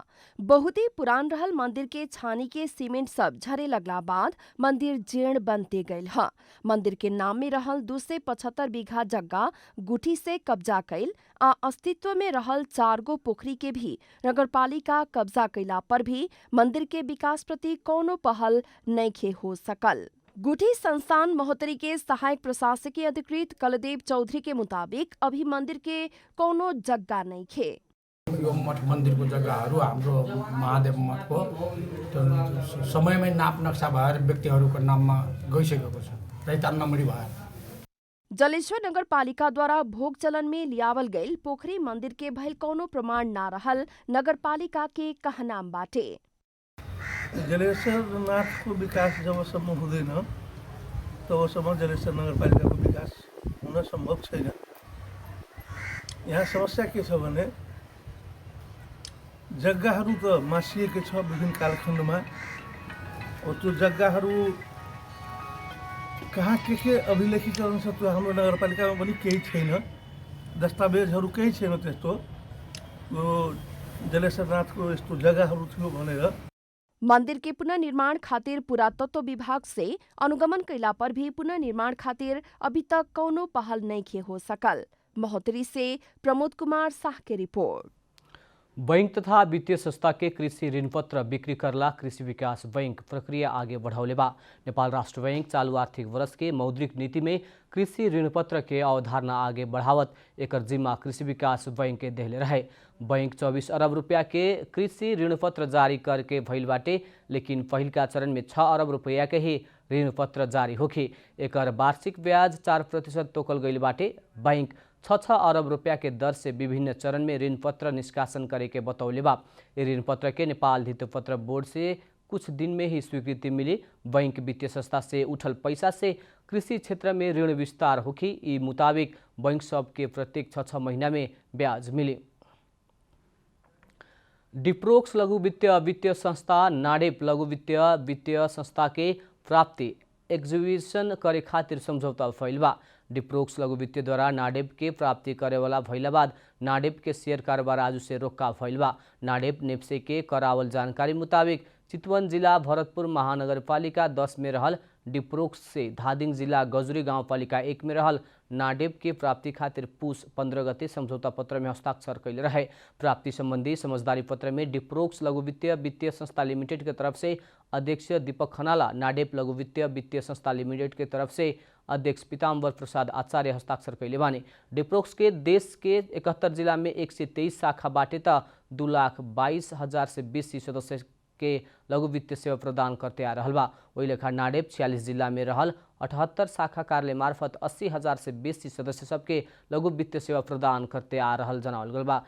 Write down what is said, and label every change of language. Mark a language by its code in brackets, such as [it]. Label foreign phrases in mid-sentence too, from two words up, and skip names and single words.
[bho] बहुत ही पुरान रहल मंदिर के छानी के सीमेंट सब झरे लगला बाद मंदिर जीर्ण बनते गयल ह। मंदिर के नाम में रहल 275 बीघा जगह गुठी से कब्जा कैल आ अस्तित्व में रहल 4 गो पोखरी के भी नगरपालिका कब्जा कैला पर भी मंदिर के विकास प्रति कोनो पहल नइखे हो सकल। गुठी संस्थान महोत्तरी के सहायक प्रशासकीय अधिकृत कलदेव चौधरी के मुताबिक अभी मंदिर के कोनो जग्गा नहीं खे। [ne] यो मठ मंदिर को जग्गाहरू हाम्रो महादेव मठ को समयमै नाप नक्सा भएर व्यक्तिहरूको नाममा गइसकेको छ। दैतान्नमणि भएर [bho] जलेश्वर नगरपालिका द्वारा भोग चलन में लियावल गईल पोखरी मंदिर के भइल कोनो प्रमाण ना रहल नगरपालिका के कहनाम बाटे। [ne] जलेश्वरनाथको विकास जबसम्म हुँदैन तबसम्म जलेश्वर नगरपालिकाको विकास हुन सम्भव छैन। यहाँ समस्या के छ भने जग्गाहरू त मासिएकै छ विभिन्न कालखण्डमा। त्यो जग्गाहरू कहाँ के अभिलेखीकरण छ त्यो हाम्रो नगरपालिकामा पनि केही छैन। दस्तावेजहरू केही छैन त्यस्तो यो जलेश्वरनाथको यस्तो जग्गाहरू थियो भनेर। [bho] मंदिर के पुनर्निर्माण खातिर पुरातत्व विभाग से अनुगमन कैला पर भी पुनर्निर्माण खातिर अभी तक कौनो पहल नहीं हो सकल। महोत्तरी से प्रमोद कुमार शाह के रिपोर्ट। बैंक तथा वित्तीय संस्था के कृषि ऋण पत्र बिक्री करला कृषि विकास बैंक प्रक्रिया आगे बढ़ाउले बा। नेपाल राष्ट्र बैंक चालू आर्थिक वर्ष के मौद्रिक नीति में कृषि ऋण पत्र के अवधारणा आगे बढ़ावत एकर जिम्मा कृषि विकास बैंक के देहले रहे। बैंक 24 अरब रुपया के कृषि ऋण पत्र जारी करके भइल बाटे, लेकिन पहिलका चरण में 6 अरब रुपया के ही ऋण पत्र जारी होखी। एकर वार्षिक ब्याज 4% तोकल गइल बाटे। बैंक 6 अरब रुपया के दर से विभिन्न चरण में ऋण पत्र निष्कासन करे के बतौले बा। ये ऋण पत्र के नेपाल धितोपत्र बोर्ड से कुछ दिन में ही स्वीकृति मिली। बैंक वित्तीय संस्था से उठल पैसा से कृषि क्षेत्र में ऋण विस्तार होखी। ई मुताबिक बैंक सब के प्रत्येक 6 महीना में ब्याज मिली। डिप्रोक्स लघु वित्तीय संस्था नाडेप लघु वित्तीय संस्था के प्राप्ति एग्जीबिशन करे खातिर समझौता भइल बा। डिप्रोक्स लघु वित्तीय द्वारा नाडेप के प्राप्ति करे वाला भइला बाद नाडेप के शेयर कारोबार आज से रोका भइल बा। नाडेप नेप्से के करावल जानकारी मुताबिक चितवन जिला भरतपुर महानगरपालिका 10 में रहल डिप्रोक्स से धादिङ जिला गजुरी गाउँपालिका 1 में रहल नाडेप के प्राप्ति खातिर पुस 15 गते समझौता पत्र में हस्ताक्षर कैले रहे। प्राप्ति संबंधी समझदारी पत्र में डिप्रोक्स लघु वित्तीय संस्था लिमिटेड के तरफ से अध्यक्ष दीपक खनाला, नाडेप लघु वित्तीय संस्था लिमिटेड के तरफ से अध्यक्ष पीताम्बर प्रसाद आचार्य हस्ताक्षर कैले बानी। डिप्रोक्स के देश के 71 जिला में 123 शाखा बाटे त 2,22,000 से बेसी सदस्य के लघु वित्तीय सेवा प्रदान करते आ रहल बा। वही लेखा नाडेप 46 जिला में रहल 78 शाखा कार्यालय मार्फत 80,000 से बेसी सदस्य सबके लघु वित्तीय सेवा प्रदान करते आ रहल जनावल गल बा।